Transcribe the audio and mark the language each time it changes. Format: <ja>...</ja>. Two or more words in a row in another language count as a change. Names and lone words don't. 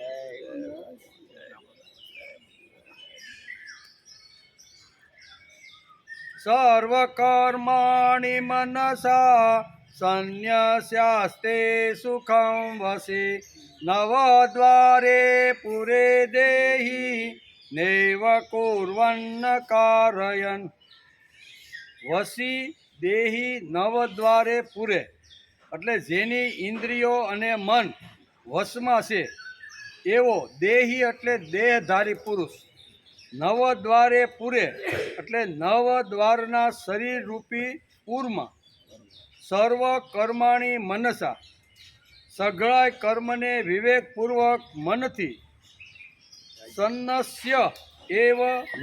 <sa>सर्वकर्माणि मनसा संन्यस्यास्ते सुखं वसि नवद्वारे पुरे देहि नैव कुर्वन्न कारयन् વસી દેહી નવદ્વારે પૂરે</sa> <gu>એટલે જેની ઇન્દ્રિયો અને મન વશમાં છે એવો દેહી એટલે દેહધારી પુરુષ</gu> <sa>નવદ્વારે પૂરે</sa> <gu>એટલે નવદ્વારના શરીર રૂપી પૂરમાં</gu> <sa>સર્વ કર્માણી મનસા</sa> <gu>સઘળાય કર્મને વિવેકપૂર્વક મનથી</gu> <sa>સન્નસ્ય એવ ન</sa>